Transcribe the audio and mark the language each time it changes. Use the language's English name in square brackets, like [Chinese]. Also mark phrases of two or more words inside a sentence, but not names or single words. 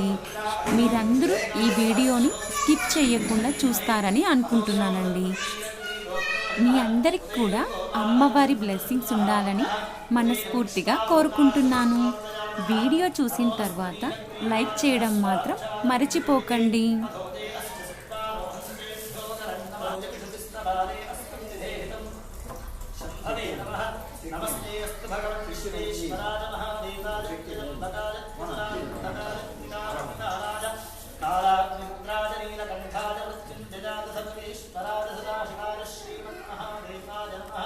[Telugu] మీరందరూ ఈ వీడియోని స్కిప్ చేయకుండా చూస్తారని అనుకుంటున్నానండి. మీ అందరికి కూడా అమ్మవారి బ్లెస్సింగ్స్ ఉండాలని మనస్ఫూర్తిగా కోరుకుంటున్నాను. వీడియో చూసిన తర్వాత లైక్ చేయడం మాత్రం మర్చిపోకండి. [Sanskrit] नमस्ते अस्तु भगवन् विश्वेश्वराय महादेवाय जगन्नाथाय पुराणाय कालाग्निरुद्राय नीलकण्ठाय मृत्युञ्जयाय सर्वेश्वराय सदाशिवाय श्रीमन्महादेवाय नमः.